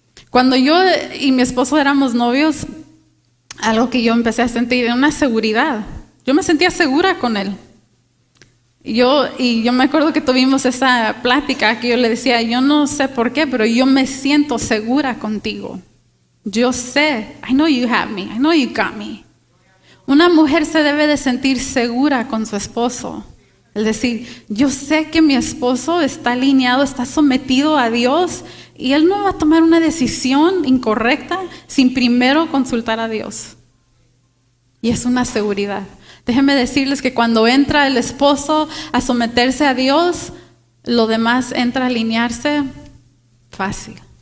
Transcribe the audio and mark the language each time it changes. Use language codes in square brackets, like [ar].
[es] Cuando yo y mi esposo éramos novios, algo que yo empecé a sentir era una seguridad. Yo me sentía segura con él. Yo me acuerdo que tuvimos esa plática que yo le decía, yo no sé por qué, pero yo me siento segura contigo. Yo sé, [en] I know you have me, I know you got me. [es] Una mujer se debe de sentir segura con su esposo. Es decir, yo sé que mi esposo está alineado, está sometido a Dios y él no va a tomar una decisión incorrecta sin primero consultar a Dios. Y es una seguridad. Déjenme decirles que cuando entra el esposo a someterse a Dios, lo demás entra a alinearse fácil.